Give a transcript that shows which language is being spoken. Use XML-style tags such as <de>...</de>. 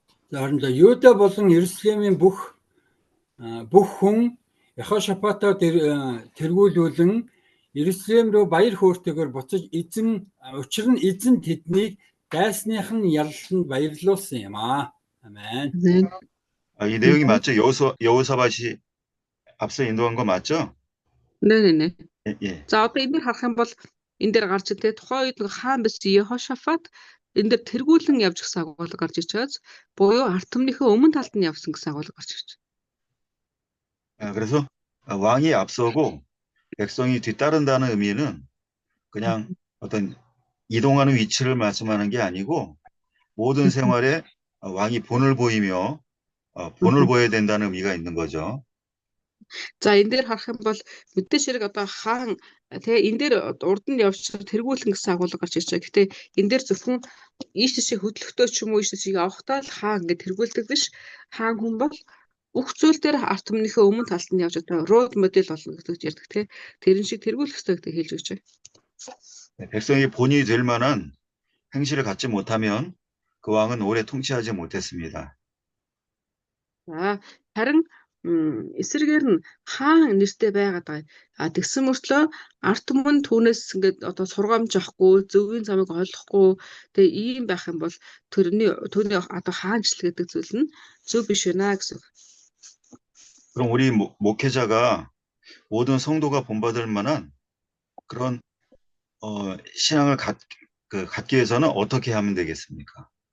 <mn>За Юда болон Иерусалимийн бүх хүн Яхошафатаар тэргүүлүүлэн Иерусалим руу баяр хөөртэйгээр буцаж учир нь эзэн тэднийг дайсных нь ялланд баярлуулсан юм аа.</mn> <ko>아멘. 이 내용이 맞죠? 여호사밧이 앞서 인도한 거 맞죠? 네네네. 예.</ko> <mn>За одоо энийг харах юм бол энэ дээр гарч ирдэг тухайн үед нэг хаан байсан Йехошафат энэ дээр тэргүүлэн явж гисэн агуулга гарч ирж байгаас буюу ард түмнийхээ өмнө талд нь явсан гэсэн агуулга гарч ирж байна.</mn> <ko>그래서 왕이 앞서고 백성이 뒤따른다는 의미는 그냥 어떤 이동하는 위치를 말씀하는 게 아니고 모든 생활에 왕이 본을 보이며 본을 보여야 된다는 의미가 있는 거죠.</ko> <mn>За энэ дээр харах юм бол мэдээж хэрэг одоо хаан тэгээ энэ дээр урд нь явж тэргүүлэн гэсэн агуулга гарч ирж байгаа. Гэхдээ энэ дээр зөвхөн ийш тийшээ хөдлөхдөө ч юм уу ийш тийшээ авахтаа л хаан ингэ тэргүүлдэг биш. Хаан хүн бол бүх зүйл дээр ард түмнийхээ өмнө талд нь явж одоо рол модель болно гэж ярьдаг тий. Тэрэн шиг тэргүүлэх хэрэгтэй гэдэг хэлж өгч байна.</mn> <ko>백성이 본이 될 만한 행실을 갖지 못하면 그 왕은 오래 통치하지 못했습니다.</ko> <mn>За харин эсрэгээр нь хаан нэртэй байгаад байгаа. Тэгсэн мөртлөө ард түмэн түүнээс ингээд одоо сургамж авахгүй, зөвгийн замыг ойлгохгүй тэгээ ийм байх юм бол түүний одоо хаанчлал гэдэг зүйл нь зөв биш байна гэсэн.</mn> <ko>그럼 우리 목회자가 모든 성도가 본받을 만한 그런 신앙을 갖기 위해서는 어떻게 하면 되겠습니까?</ko>